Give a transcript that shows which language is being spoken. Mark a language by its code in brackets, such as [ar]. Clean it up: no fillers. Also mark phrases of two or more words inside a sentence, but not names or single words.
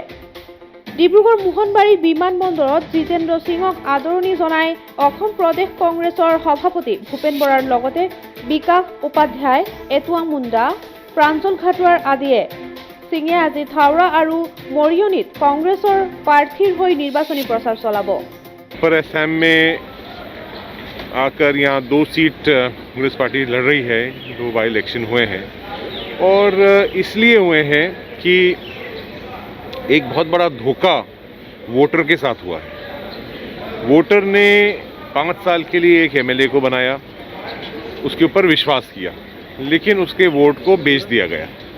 [as] ডিব্ৰুগড় মোহনবাৰী বিমানবন্দৰত জিতেন্দ্ৰ সিঙক আদৰণি জনাই অসম প্ৰদেশ কংগ্ৰেছৰ সভাপতি ভূপেন বৰাৰ লগতে বিকাশ উপাধ্যায়, এটুৱা মুণ্ডা, প্ৰাঞ্জল ঘাটোৱাৰ আদিয়ে সিঙে আজি থাওৰা আৰু মৰিয়নিত কংগ্ৰেছৰ প্ৰাৰ্থীৰ হৈ নিৰ্বাচনী প্ৰচাৰ চলাব। [hi] पर असम में आकर यहाँ 2 सीट कांग्रेस पार्टी लड़ रही है। 2 [en] by election [hi] हुए हैं और इसलिए हुए हैं कि एक बहुत बड़ा धोखा वोटर के साथ हुआ है। वोटर ने 5 साल के लिए एक एमएलए को बनाया, उसके ऊपर विश्वास किया, लेकिन उसके वोट को बेच दिया गया।